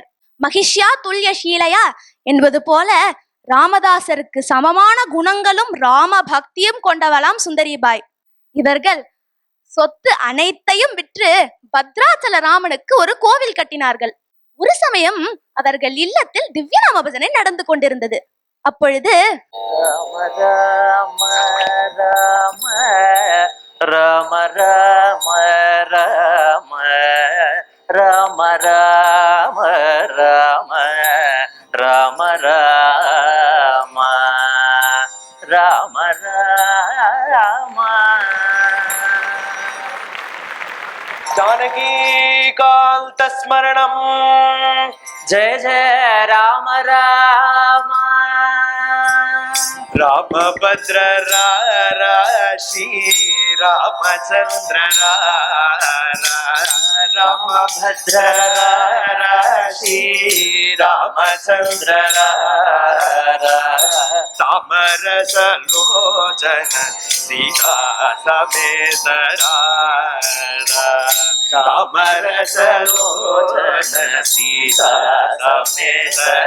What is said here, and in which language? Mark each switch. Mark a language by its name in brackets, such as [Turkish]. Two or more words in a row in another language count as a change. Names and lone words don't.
[Sanskrit] महिष्या तुल्य शीलया [Tamil] என்பது போல ராமதாசருக்கு சமமான குணங்களும் ராம பக்தியும் கொண்டவளாம் சுந்தரிபாய். இவர்கள் சொத்து அனைத்தையும் விற்று பத்ராச்சல ராமனுக்கு ஒரு கோவில் கட்டினார்கள். ஒரு சமயம் அவர்கள் இல்லத்தில் திவ்யநாம பஜனை நடந்து கொண்டிருந்தது. அப்பொழுது [Sanskrit] ராம ராம ராம ராம ராம ராம ராம ராம ராம ராம ராம जानकीकान्त स्मरणं जय जय राम राम रामभद्र श्री रामचंद्र रामभद्र श्री रामचंद्र सामरस लोचन सीता समेत सामरस लोचन सीता समेत